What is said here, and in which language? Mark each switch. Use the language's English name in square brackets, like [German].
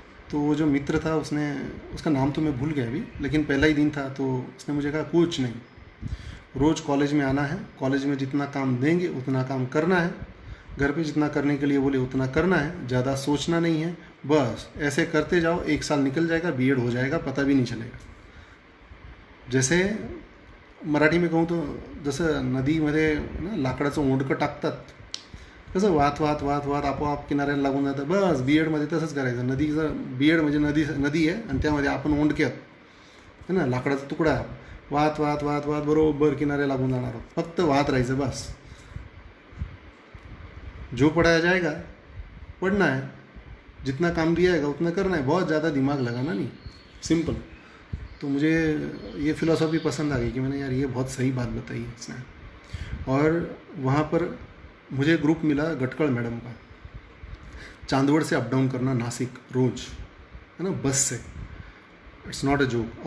[Hindi] तो वो जो मित्र था उसका नाम तो मैं भूल गया अभी, लेकिन पहला ही दिन था, तो उसने मुझे कहा कुछ नहीं, रोज़ कॉलेज में आना है, कॉलेज में जितना काम देंगे उतना काम करना है, घर पे जितना करने के लिए बोले उतना करना है, ज़्यादा सोचना नहीं है, बस ऐसे करते जाओ, 1 साल निकल जाएगा, बीएड हो जाएगा, पता भी नहीं चलेगा। जैसे मराठी में कहूँ तो [Marathi] जसं नदीमध्ये ना लाकडाचं ओंडकं टाकतात, कसं वाहत वाहत वाहत वाहत आपोआप किनाऱ्याला लागून जातं, बस बीएडमध्ये तसंच करायचं। नदीचं बीएड म्हणजे नदी आहे, आणि त्यामध्ये आपण ओंडके आहोत, है ना, लाकडाचा तुकडा आहे, वाहत वाहत वाहत वाहत बरोबर किनारे लागून जाणार आहोत, फक्त वाहत राहायचं बस। [Hindi] जो पढ़ाया जाएगा पढ़ना है, जितना काम दिया जाएगा उतना करना है, बहुत ज़्यादा दिमाग लगाना नहीं, सिंपल। तो मुझे ये फ़िलॉसफी पसंद आ गई कि मैंने यार ये बहुत सही बात बताई है इसने। और वहाँ पर मुझे ग्रुप मिला गटकड़ मैडम का, चांदवड़ से अप डाउन करना नासिक रोज़, है ना, बस से, [English] It's not a joke.